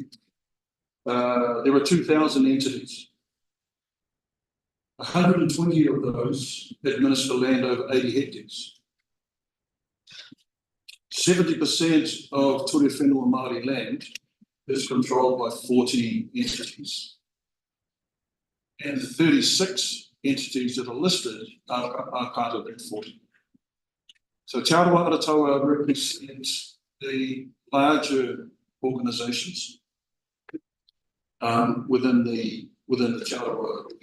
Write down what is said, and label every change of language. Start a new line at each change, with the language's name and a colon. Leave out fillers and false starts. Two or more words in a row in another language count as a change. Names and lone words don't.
English: There are 2,000 entities. 120 of those administer land over 80 hectares. 70% of
Māori: ture whenua Māori
English: land is controlled by 40 entities. And the 36 entities that are listed are part of that 40. So Te Aroha represents the larger organisations within the Te Aroha.